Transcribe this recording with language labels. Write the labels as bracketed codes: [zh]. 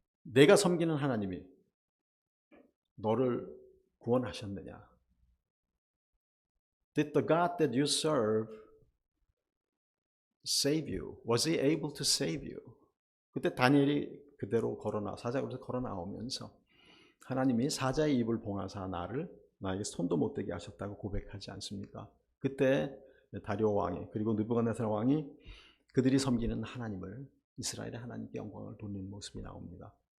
[ko] 내가 섬기는 하나님이 너를 구원하셨느냐? [en] Did the God that you serve save you? Was he able to save you? [ko] 그때 다니엘이 그대로 사자굴에서 걸어 나오면서 하나님이 사자의 입을 봉하사 나에게 손도 못 대게 하셨다고 고백하지 않습니까? 그때 다리오 왕이 그리고 느부갓네살 왕이 그들이 섬기는 하나님을 이스라엘의 하나님께 영광을 돌리는 모습이 나옵니다.